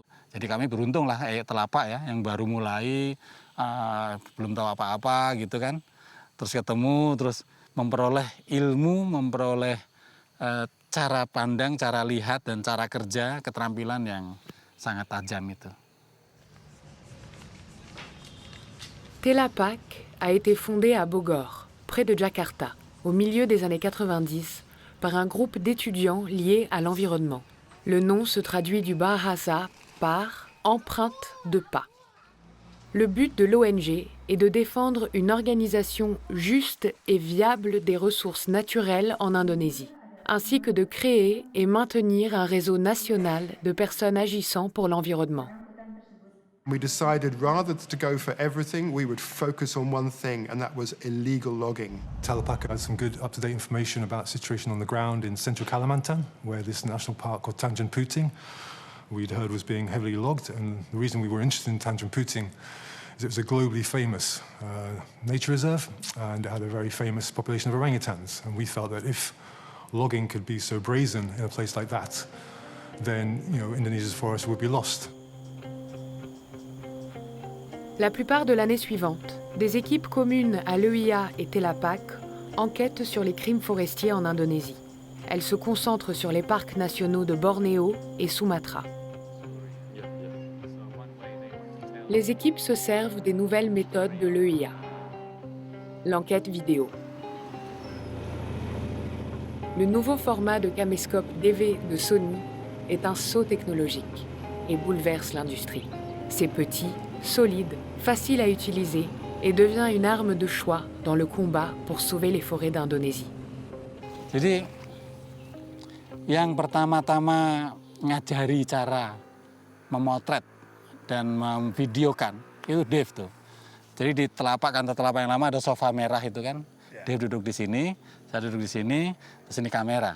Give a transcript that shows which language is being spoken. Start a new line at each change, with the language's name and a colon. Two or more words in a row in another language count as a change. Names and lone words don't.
Indonesian: Jadi kami beruntung lah Telapak ya yang baru mulai belum tahu apa-apa gitu kan. Terus ketemu, terus memperoleh ilmu, memperoleh cara pandang, cara lihat dan cara kerja, keterampilan yang sangat tajam itu.
French: Telapak a été fondé à Bogor, près de Jakarta, au milieu des années 90, par un groupe d'étudiants liés à l'environnement. Le nom se traduit du bahasa par « empreinte de pas ». Le but de l'ONG est de défendre une organisation juste et viable des ressources naturelles en Indonésie, ainsi que de créer et maintenir un réseau national de personnes agissant pour l'environnement.
English: We decided rather to go for everything, we would focus on one thing, and that was illegal logging. Telapak has some good up-to-date information about the situation on the ground in central Kalimantan, where this national park called Tanjung Puting, we'd heard was being heavily logged. And the reason we were interested in Tanjung Puting is it was a globally famous nature reserve, and it had a very famous population of orangutans. And we felt that if logging could be so brazen in a place like that, then Indonesia's forests would be lost.
French: La plupart de l'année suivante, des équipes communes à l'EIA et Telapak enquêtent sur les crimes forestiers en Indonésie. Elles se concentrent sur les parcs nationaux de Bornéo et Sumatra. les équipes se servent des nouvelles méthodes de l'EIA. L'enquête vidéo. Le nouveau format de caméscope DV de Sony est un saut technologique et bouleverse l'industrie. C'est petit, solide, facile à utiliser et devient une arme de choix dans le combat pour sauver les forêts d'Indonésie.
Indonesian: Jadi, yang pertama-tama ngajari cara memotret dan memvideokan itu Dave tuh. Jadi di telapak kantor telapak yang lama ada sofa merah itu kan. Dave duduk di sini, saya duduk di sini, terus ini kamera.